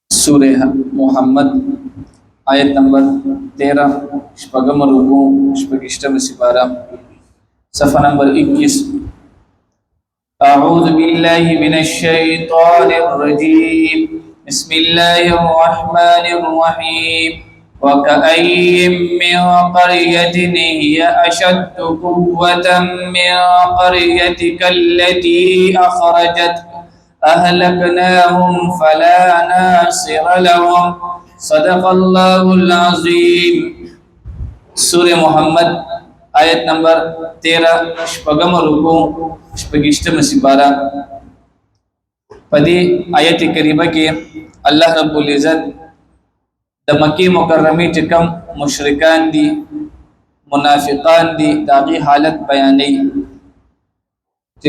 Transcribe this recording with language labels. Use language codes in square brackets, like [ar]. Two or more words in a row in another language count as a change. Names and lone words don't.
[ps] سورہ محمد آیت نمبر 13 شپږم رکوع شپږشتمه سپارہ صفحہ نمبر 21 [ar] اعوذ باللہ من الشیطان الرجیم بسم اللہ الرحمن الرحیم وَكَأَيٍّ مِّن قَرْيَةٍ هِيَ أَشَدُّ قُوَّةً مِّن قَرْيَتِكَ الَّتِي أَخْرَجَتْكَ أَهْلَكْنَاهُمْ فَلَا نَاصِرَ لَهُمْ صدق اللہ العظیم. [ps] سورہ محمد آیت نمبر 13 شپږم رکوع شپږشتمه سپارہ. پدې آیت کریمه کې [ar] الله رب العزت [ps] د مکی مکرمه چې کوم مشرکان دي منافقان دي داغي حالت بیانې چې